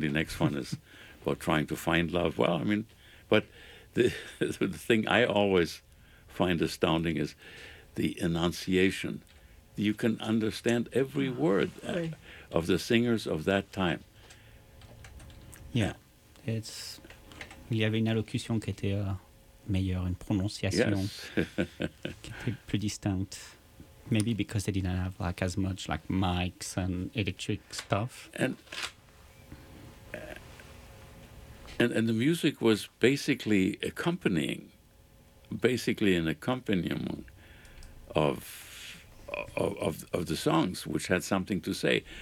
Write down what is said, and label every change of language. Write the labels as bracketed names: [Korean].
[English] The next one is about trying to find love. Well, I mean, but the thing I always find astounding is the enunciation. You can understand every word of the singers of that time. Yeah, it's. [French] Il y avait une allocution qui était meilleure, une prononciation qui était plus distincte. [English] Maybe because they didn't have like as much like mics and electric stuff. And the music was basically an accompaniment of the songs, which had something to say.